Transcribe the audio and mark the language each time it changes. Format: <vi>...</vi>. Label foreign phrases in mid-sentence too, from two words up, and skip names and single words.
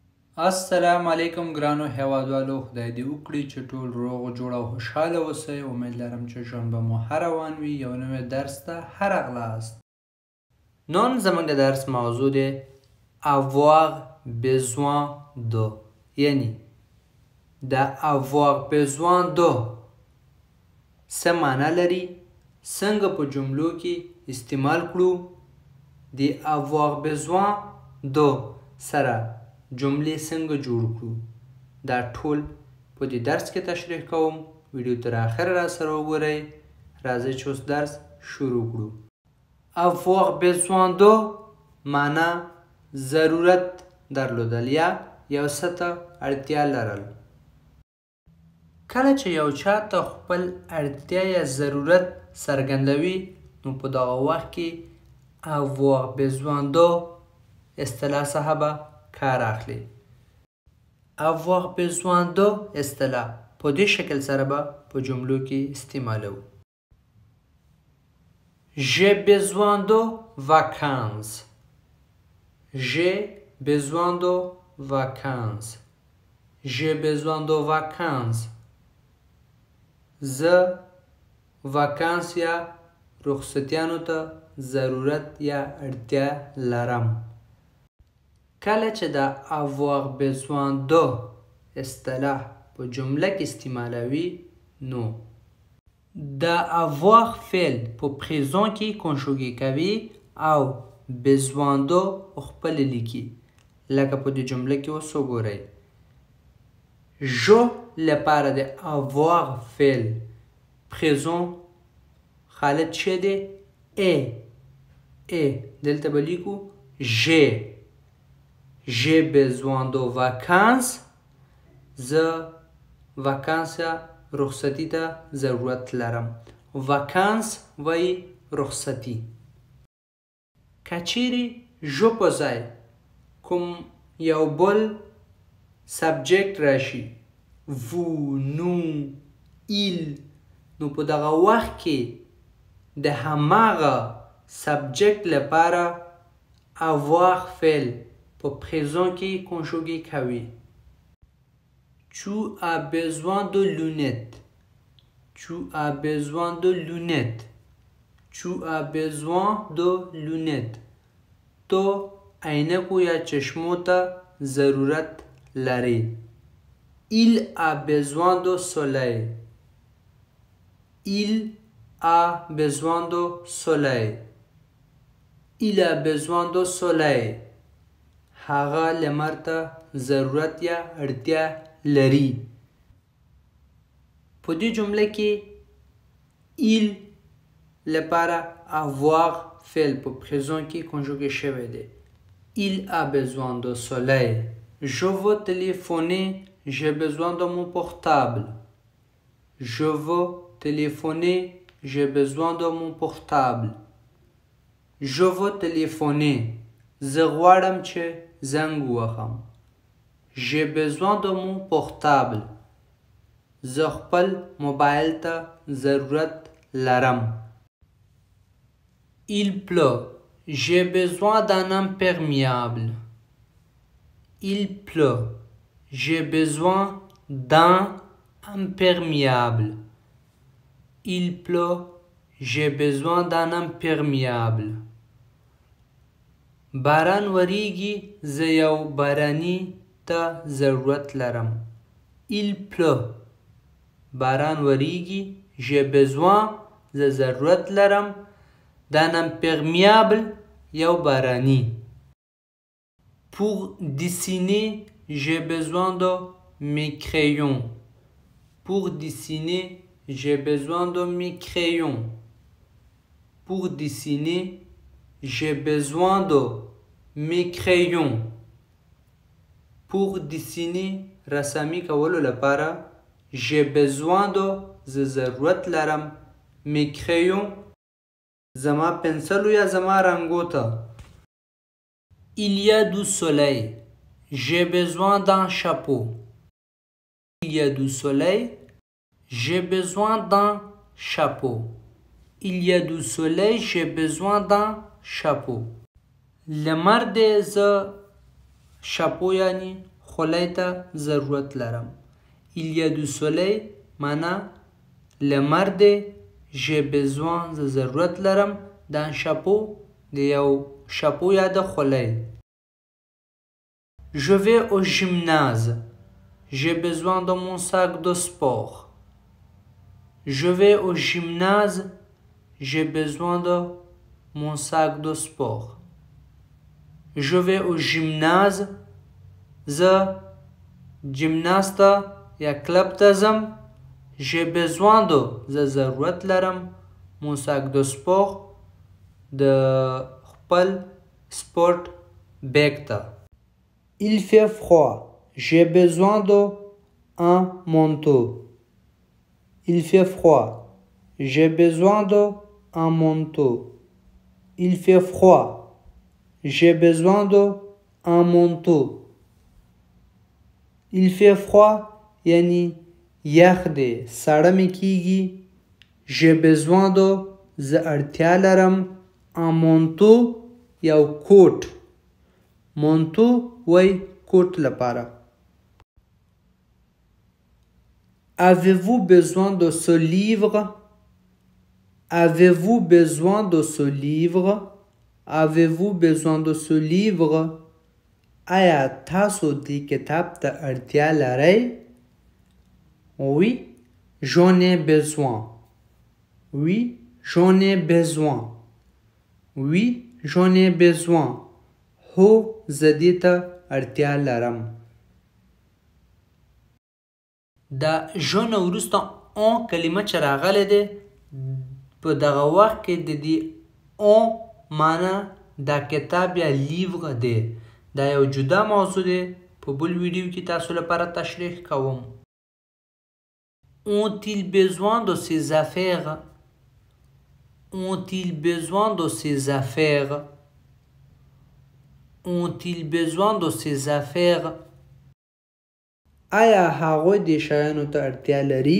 <ps>السلام علیکم ګرانو هیوادوالو، خدای دې وکړي چې ټول روغ جوړ او خوشحاله اوسئ. امید لرم چې ژوند به مو ښه روان وي. یو نوی درس ته ښه راغلاست. نن زموږ د درس موضوع دی</ps> <fr>avoir besoin de،</fr> <ps>یعنی د</ps> <fr>avoir besoin de</fr> <ps>څه معنا لري، څنګه په جملو کې استعمال کړو. د</ps> <fr>avoir besoin de</fr> <ps>سره جملې څنګه جوړ کړو، دا ټول په دې درس کې تشریح کوم. ویډیو تر اخره را سره وګورئ. راځئ چې اوس درس شروع کړو.</ps> <fr>avoir besoin de</fr> <ps>معنا ضرورت درلودل یا یو څه ته اړتیا لرل. کله چې یو چا ته خپل اړتیا یا ضرورت څرګندوي نو په دغه وخت کې</ps> <fr>avoir besoin de</fr> <ps>اصطلاح څخه به کار اخلي.</ps> <fr>avoir besoin de</fr> <ps>اصطلاح په دې شکل سره به په جملو کې استعمالو.</ps> <fr>j'ai besoin de vacances. j'ai besoin de vacances. j'ai besoin de vacances.</fr> <ps>زه vacances یا رخصتیانو ته ضرورت یا اړتیا لرم. کله چې د</ps> <fr>avoir besoin de</fr> <ps>اصطلاح په جمله کې استعمالوي نو د avoir فعل په پریزون کې کنجوګې کوي او</ps> <fr>besoin de</fr> <ps>خپل لیکي. لکه په دې جمله کې اوس وګورئ. جو لپاره د avoir فعل پریزون حالت څه دی؟ ا دلته به لیکو</ps> <fr>j'ai besoin de vacances.</fr> <ps>زه vacances رخصتی ته ضرورت لرم. vacances وای رخصتی. کچیری جو په ځای کوم یو بل سبجیکت راشي</ps> <fr>vous nous il</fr> <ps>نو په دغه وخت کې د هماغه سبجیکت لپاره avoir فعل په پریزون کې کنجوګې کوي.</ps> <fr>tu as besoin de lunettes. tu as besoin de lunettes. tu as besoin de lunettes.</fr> <ps>تو عینکو یا چشمو ته ضرورت لري.</ps> <fr>il a besoin de soleil. il a besoin de soleil. il a besoin de soleil.</fr> <ps>هغه لمر ته ضرورت یا اړتیا لري. په دې جمله کې il لپاره avoir فعل په پریزون کې کنجوګې شوی دی.</ps> <fr>il a besoin de soleil. je veux téléphoner. j'ai besoin de mon portable. je veux téléphoner. j'ai besoin de mon portable. je veux téléphoner.</fr> <ps>زه غواړم چې زنګ ووهم.</ps> <fr>j'ai besoin de mon portable.</fr> <ps>زه خپل موبایل ته ضرورت لرم.</ps> <fr>il pleut. j'ai besoin d'un imperméable. il pleut. j'ai besoin d'un imperméable. il pleut. j'ai besoin d'un imperméable.</fr> <ps>باران وریږي زه یو باراني ته ضرورت لرم.</ps> <fr>il pleut.</fr> <ps>باران وریږي</ps> <fr>j'ai besoin</fr> <ps>زه ضرورت لرم</ps> <fr>d'un imperméable</fr> <ps>یو باراني.</ps> <fr>pour dessiner j'ai besoin de mes crayons. pour dessiner j'ai besoin de mes crayons. pour dessiner j'ai besoin de mes crayons. pour dessiner</fr> <ps>رسامي کولو لپاره</ps> <fr>j'ai besoin de</fr> <ps>زه ضرورت لرم</ps> <fr>mes crayons</fr> <ps>زما پنسلو یا زما رنګو ته.</ps> <fr>il y a du soleil. j'ai besoin d'un chapeau. il y a du soleil. j'ai besoin d'un chapeau. il y a du soleil. j'ai besoin d'un chapeau.</fr> <ps>لمر دی زه شاپو یعنی خولۍ ته ضرورت لرم.</ps> <fr>Il y a du soleil</fr> <ps>معنا لمر دی.</ps> <fr>J'ai besoin</fr> <ps>زه ضرورت لرم</ps> <fr>d'un chapeau</fr> <ps>د یو شاپو یا د خولۍ.</ps> <fr>Je vais au gymnase. J'ai besoin de mon sac de sport. Je vais au gymnase. J'ai besoin de mon sac de sport. Je vais au gymnase.</fr> <ps>زه جیمناست یا کلب ته ځم.</ps> <fr>J'ai besoin de</fr> <ps>زه ضرورت لرم</ps> <fr>mon sac de sport</fr> <ps>د خپل سپورت بیگ ته.</ps> <fr>Il fait froid. J'ai besoin d'un manteau. Il fait froid. J'ai besoin d'un manteau. Il fait froid. J'ai besoin d'un manteau. Il fait froid</fr> <ps>یعنی یخ دی ساړه مې کیږي.</ps> <fr>J'ai besoin de</fr> <ps>زه اړتیا لرم</ps> <fr>un manteau</fr> <ps>یو کوټ. manteau وای کوټ لپاره.</ps> <fr>Avez-vous besoin de ce livre? Avez-vous besoin de ce livre? Avez-vous besoin de ce livre?</fr> <ps>آیا تاسو دې کتاب ته اړتیا لرئ؟</ps> <fr>Oui, j'en ai besoin. Oui, j'en ai besoin. Oui, j'en ai besoin.</fr> <ps>هو زه دې ته اړتیا لرم. دا ژن وروسته اون کلمه چې راغلی دی په دغه وخت کې د دې اون معنا دا کتاب یا لیور دی. دا یو جدا موضوع دی. په بل ویډیو کې تاسو لپاره تشریح کوم.</ps> <fr>Ont-ils besoin de ces affaires? Ont-ils besoin de ces affaires? Ont-ils besoin de ces affaires?</fr> <ps>آیا هغوی دې شیانو ته اړتیا لري؟</ps>